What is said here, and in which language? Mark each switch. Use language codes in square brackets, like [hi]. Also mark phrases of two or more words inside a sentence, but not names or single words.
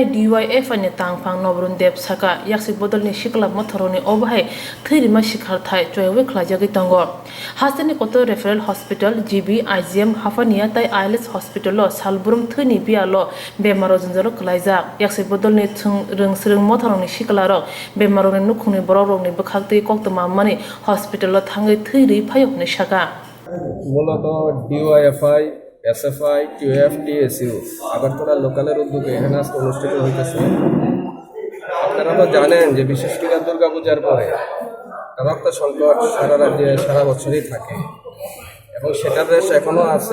[trp] DYFI ni tangphang nobrun deb saka yaksi bodolni sikla mothoroni obhai Thwi sikarthai choiwe khwlaijagui tongo hasteni koto [en] referral hospital [trp] GB IGM hafania tai ILS hospital lo salbrum Thwi bialo bemaro junjaro khwlaijak yaksi bodolni rungsrung mothoroni siklarok bemaroni nukhungni bororokni bwkhakti koktoma mani hospital lo Thwi phayokni shaka [bn] মূলত DYFI SFI TSU আগরতলা লোকালের উদ্যোগে এখানে আজকে অনুষ্ঠিত হইতেছে। আপনারা তো জানেন যে বিশেষ করে দুর্গাপূজার পরে রক্ত সংকট সারা রাজ্যে সারা বছরই থাকে এবং সেটা বেশ এখনো আছে।